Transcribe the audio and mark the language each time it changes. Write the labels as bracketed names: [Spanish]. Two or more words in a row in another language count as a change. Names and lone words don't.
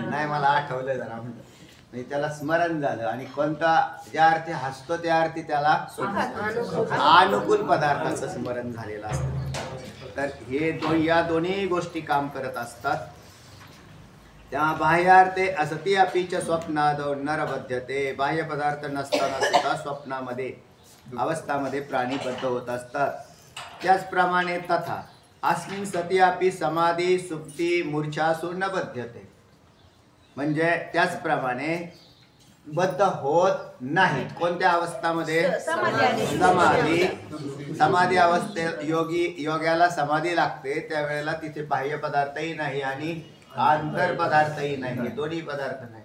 [Marathi] नाही मला आठवलं जरा म्हणजे त्याला स्मरण झालं. आणि कोणता ज्या अर्थी हसतो त्या अर्थी त्याला अनुकूल पदार्थाचं स्मरण झालेलं असतं. तर हे या दोन्ही गोष्टी काम करत असतात. [Sanskrit] त्या बाह्यार्थे असती अपि च स्वप्नादौ नर बध्यते. [Marathi] बाह्य पदार्थ नसताना सुद्धा स्वप्नामध्ये अवस्थामध्ये प्राणीबद्ध होत असतात. [Sanskrit] त्याचप्रमाणे तथा अस्मिन् सती अपि समाधी सुप्ती मूर्छासु न बध्यते. [Marathi] म्हणजे त्याचप्रमाणे बद्ध होत नाहीत. कोणत्या अवस्थामध्ये? समाधी अवस्थेत योग्याला समाधी लागते त्यावेळेला तिथे बाह्य पदार्थही नाही आणि आंतर पदार्थही नाही, दोन्ही पदार्थ नाही.